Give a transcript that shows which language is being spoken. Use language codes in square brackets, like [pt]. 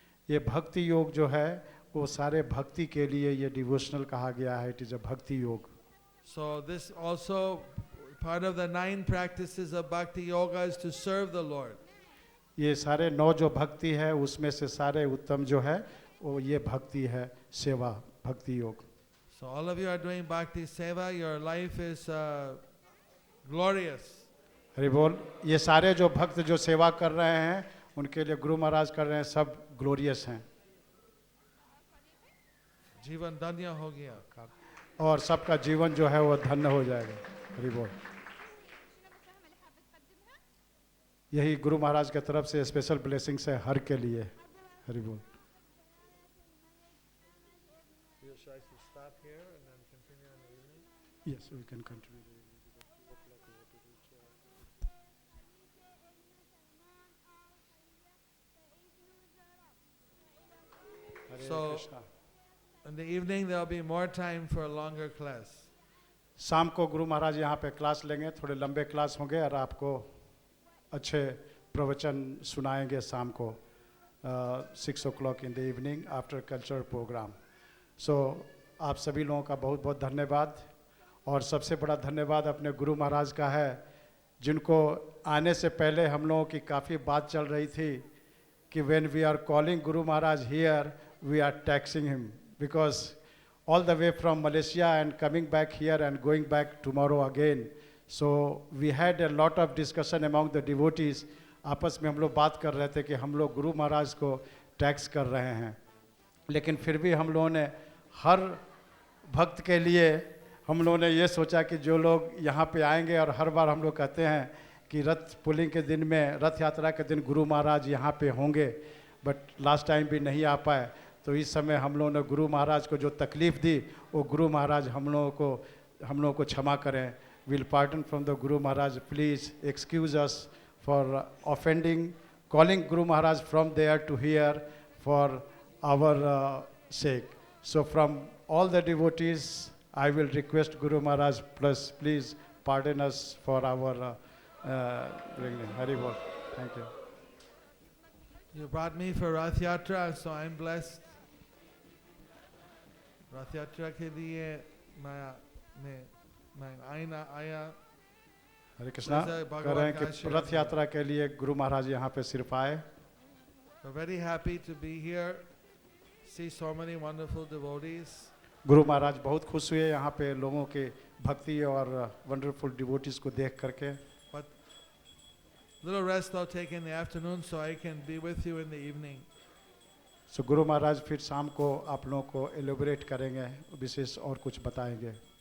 [hi] ये भक्ति योग जो है वो सारे भक्ति के लिए ये डिवोशनल कहा गया है. [en] it is a [hi] भक्ति योग. [en] So this also, part of the 9 practices of Bhakti Yoga is to serve the Lord. [hi] ये सारे 9 जो भक्ति है उसमें से सारे उत्तम जो है वो ये भक्ति है, सेवा, भक्ति योग. [en] So all of you are doing Bhakti Seva. Your life is glorious. [hi] Hari बोल. ये सारे जो भक्त जो सेवा कर रहे हैं उनके लिए गुरु महाराज कर रहे हैं, सब ग्लोरियस हैं. जीवन धन्य हो गया. और सबका जीवन जो है वो धन्य हो जाएगा. हरि बोल. यही गुरु महाराज की तरफ से स्पेशल ब्लेसिंग्स है हर के लिए. हरि बोल. [en] Should I stop here and then continue in the evening? Yes, we can continue. [hi] Hare [en] So- [hi] Krishna. [en] In the evening, there will be more time for a longer class. [hi] शाम को गुरु महाराज यहाँ पे class लेंगे, थोड़े लंबे क्लास होंगे और आपको अच्छे प्रवचन सुनाएंगे शाम को [en] 6 o'clock in the evening after cultural program. [hi] So आप सभी लोगों का बहुत बहुत धन्यवाद. और सबसे बड़ा धन्यवाद अपने गुरु महाराज का है, जिनको आने से पहले हम लोगों की काफ़ी बात चल रही थी कि [en] when we are calling Guru Maharaj here, we are taxing him because all the way from Malaysia and coming back here and going back tomorrow again. So we had a lot of discussion among the devotees. [hi] आपस में हम लोग बात कर रहे थे कि हम लोग गुरु महाराज को टैक्स कर रहे हैं, लेकिन फिर भी हम लोगों ने हर भक्त के लिए हम लोगों ने ये सोचा कि जो लोग यहाँ पे आएंगे, और हर बार हम लोग कहते हैं कि रथ पुलिंग के दिन में, रथ यात्रा के दिन गुरु महाराज यहाँ पे होंगे, बट लास्ट टाइम भी नहीं आ पाए. तो इस समय हम लोगों ने गुरु महाराज को जो तकलीफ़ दी वो गुरु महाराज हम लोगों को क्षमा करें. [en] Will pardon from the Guru Maharaj. Please excuse us for offending, calling Guru Maharaj from there to here for our sake. So from all the devotees, I will request Guru Maharaj, please pardon us for our bringing. Hari Bol. Thank you. You brought me for Rath Yatra, so I'm blessed. [hi] Rath Yatra के लिए मैं आया. हरे कृष्णा. भगवान रहे हैं का कि आशीर्वाद रथ यात्रा के लिए गुरु महाराज यहाँ पे सिर्फ आए. [en] We're very happy to be here, see so many wonderful devotees. [hi] Guru Maharaj बहुत खुश हुए यहाँ पे लोगों के भक्ति और वंडरफुल डिवोटीज को देख करके. [en] But little rest I'll take in the afternoon so I can be with you in the evening. [hi] सो गुरु महाराज फिर शाम को आप लोगों को एलोबरेट करेंगे, विशेष और कुछ बताएंगे.